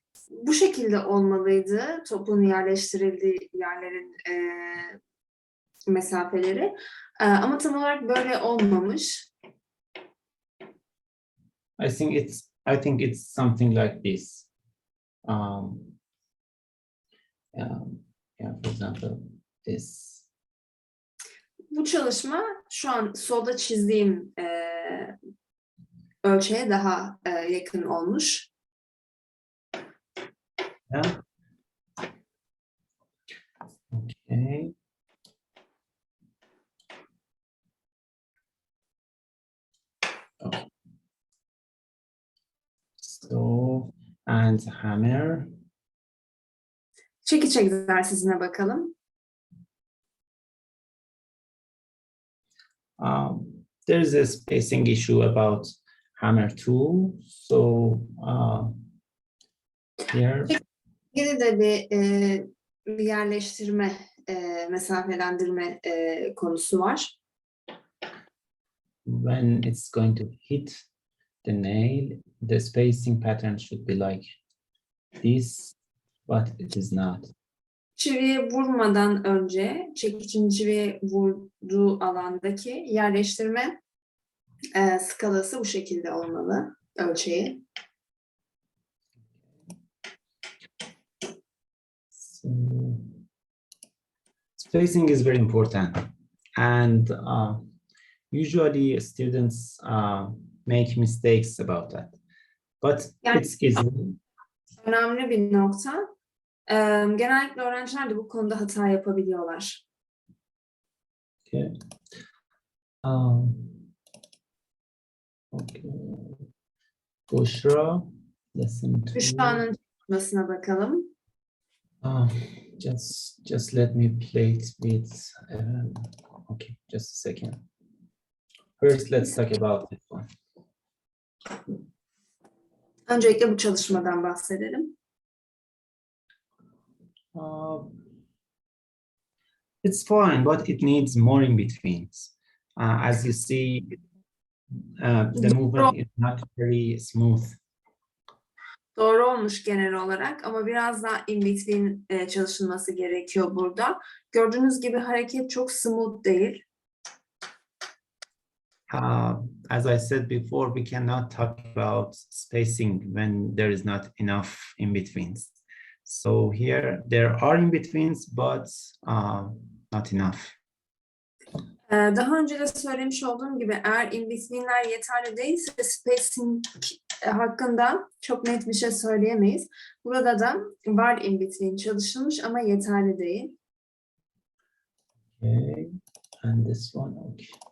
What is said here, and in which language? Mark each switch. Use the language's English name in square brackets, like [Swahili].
[Turkish] Bu şekilde olmalıydı topun yerleştirildiği yerlerin mesafeleri. Ama tam olarak böyle olmamış. [English] I think it's something like this. Yeah, for example, this. [Turkish] Bu çalışma şu an solda çizdiğim ölçüye daha yakın olmuş. Yeah. Okay. Okay. [English] So, and hammer. [Turkish] Çekiç egzersizine bakalım. [English] There's a spacing issue about hammer tool. So here. [Turkish] Yine de bir yerleştirme, mesafelendirme konusu var. [English] When it's going to hit the nail, the spacing pattern should be like this, but it is not. [Turkish] Çiviye vurmadan önce çekicin çiviye vurduğu alandaki yerleştirme skalası bu şekilde olmalı, ölçeği. [English] So, spacing is very important, and usually students make mistakes about that, but Yani, it's easy. [Turkish] Önemli bir nokta. Genellikle öğrenciler de bu konuda hata yapabiliyorlar. Okay. [English] Okay. Bushra, lesson 2. [Turkish] Büşra'nın çalışmasına bakalım. [English] Just let me play it with. Okay, just a second. First, let's talk about this one. [Turkish] Öncelikle bu çalışmadan bahsedelim. [English] It's fine, but it needs more in betweens. As you see, the movement is not very smooth. [Turkish] Doğru olmuş genel olarak ama biraz daha in between çalışılması gerekiyor burada. Gördüğünüz gibi hareket çok smooth değil. [English] As I said before, we cannot talk about spacing when there is not enough in betweens. So here there are in betweens, but not enough. [Turkish] Daha önce de söylemiş olduğum gibi eğer in between'ler yeterli değilse spacing hakkında çok net bir şey söyleyemeyiz. Burada da var in between çalışılmış ama yeterli değil. [English] Okay, and this one, okay.